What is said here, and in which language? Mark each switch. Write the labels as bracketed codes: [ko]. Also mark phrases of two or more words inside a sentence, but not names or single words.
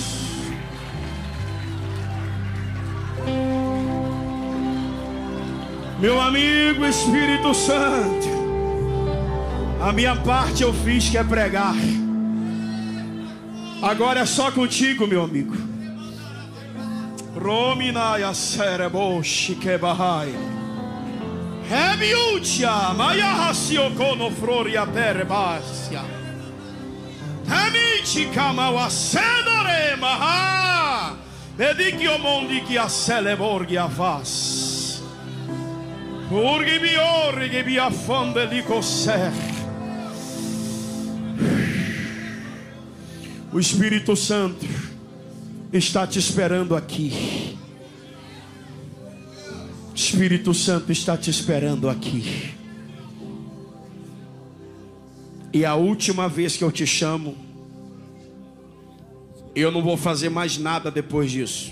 [pt] Meu amigo Espírito Santo, a minha parte eu fiz, que é pregar. Agora é só contigo, meu amigo. Rominaya sereboshi kebahai. Remiutia mayahasioko floria perebasia. Hemichi kamawasenore maha. Bedikio mondi ki aceleborgi avas. Urgi biorri che vi affonde li cosser. O Espírito Santo está te esperando aqui. O Espírito Santo está te esperando aqui. E a última vez que eu te chamo, eu não vou fazer mais nada depois disso.